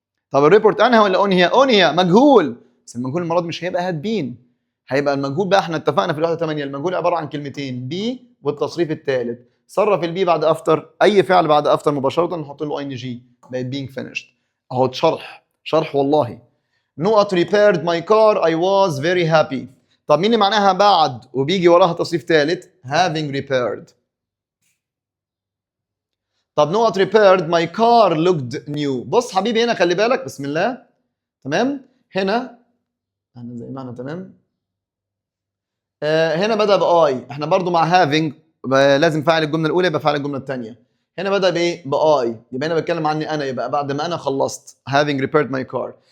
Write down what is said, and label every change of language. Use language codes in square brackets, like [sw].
[ar] طب الريبورت انهى ولا انهي؟ انهي مجهول، بس المجهول المره دي مش هيبقى هاد بين، هيبقى المجهول بقى احنا اتفقنا في الوحده 8 المجهول عباره عن كلمتين بي والتصريف الثالث. صرف البي بعد افتر، اي فعل بعد افتر مباشره نحط له اي ان جي بقت [en] being finished. [ar] اهو شرح والله. [en] نقط repaired my car I was very happy. [ar] طب مين اللي معناها بعد وبيجي وراها تصريف ثالث؟ [en] having repaired. طب نقط repaired my car looked new. [ar] بص حبيبي هنا خلي بالك، بسم الله. تمام، هنا احنا زي ما احنا تمام. هنا بدأ بآي، احنا برضو مع having لازم فاعل الجملة الأولى يبقى فاعل الجملة الثانية. هنا بدأ بإيه؟ بآي، يبقى هنا بتكلم عني أنا، يبقى بعد ما أنا خلصت [en] having repaired my car.